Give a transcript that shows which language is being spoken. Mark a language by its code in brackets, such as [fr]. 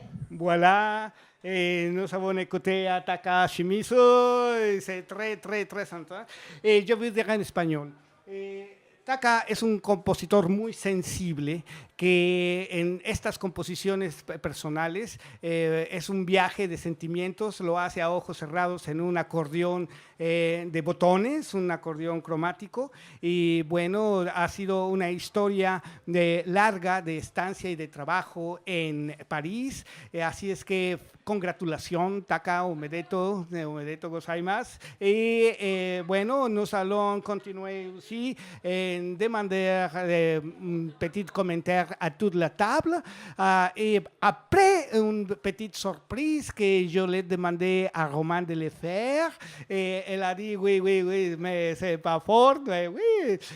[fr] Voilà. Et nous avons écouté à Taka Shimizu, et c'est très, très, très sympa. Et je vais dire en espagnol. [es] Taka es un compositor muy sensible que en estas composiciones personales es un viaje de sentimientos, lo hace a ojos cerrados en un acordeón de botones, un acordeón cromático, y bueno, ha sido una historia larga de estancia y de trabajo en París, así es que congratulación, Taka, [ja] omedeto gozaimasu. [fr] Et bueno, nous allons continuer aussi demander un petit commentaire à toute la table. Et après une petite surprise que je l'ai demandé à Roman de le faire, et elle a dit oui, mais c'est pas fort, mais oui.